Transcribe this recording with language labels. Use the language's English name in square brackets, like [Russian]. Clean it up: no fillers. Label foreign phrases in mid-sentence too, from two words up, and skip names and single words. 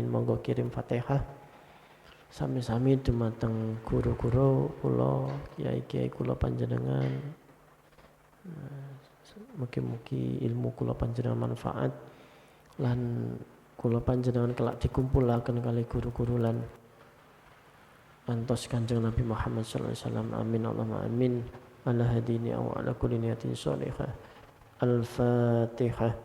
[Javanese] Monggo kirim Fatihah sami-sami dumateng guru-guru kula, kiai-kiai kula panjenengan. Mugi-mugi ilmu kula panjenengan manfaat lan kula panjenengan kelak dikumpulaken kali guru-guru lan antos Kanjeng Nabi Muhammad [Arabic] صلى الله عليه وسلم. آمين اللهم آمين. على هذه النية أو على كل نية صالحة. الفاتحة.